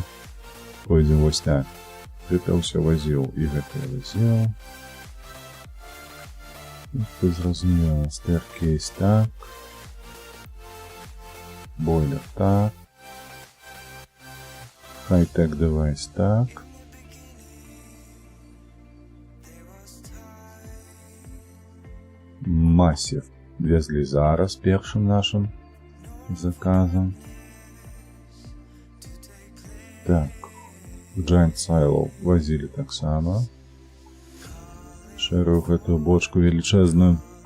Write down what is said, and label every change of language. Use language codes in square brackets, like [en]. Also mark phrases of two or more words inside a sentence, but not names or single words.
[be] Пойдзем вось так. Гэта ўсё вазіў, і гэта вазіў. Ты зразумела, staircase так, бойлер так, [en] high-tech device [uk] так, массив везли зараз першым нашим заказом. Так, Giant Silo возили так само. [be] Шэрую гэтую бочку велічэзную.